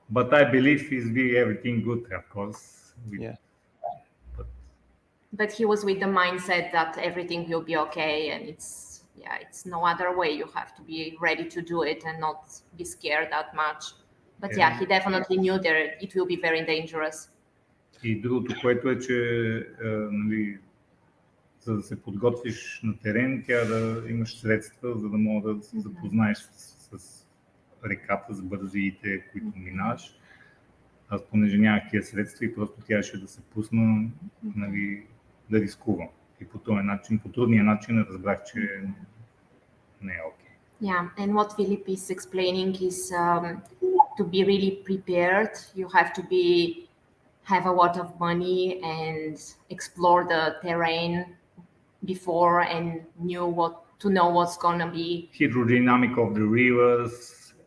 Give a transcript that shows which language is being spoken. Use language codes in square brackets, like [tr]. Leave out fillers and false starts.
[en] But I believe he's be everything good, of course. Yeah. But he was with the mindset that everything will be okay, and it's no other way. You have to be ready to do it and not be scared that much. But yeah, he definitely knew that it will be very dangerous. [bg] И другото, което е, че нали, за да се подготвиш на терен, тя да имаш средства, за да мога да се запознаеш с реката, с бързиите, които минаваш. Аз понеже нямах тия средства и просто трябваше да се пусна, нали, да рискувам. И по този начин, по трудния начин разбрах, че не е окей. [en] Yeah, and what Philip is explaining is to be really prepared. You have to have a lot of money and explore the terrain before and know what's gonna be. Hydrodynamic of the rivers.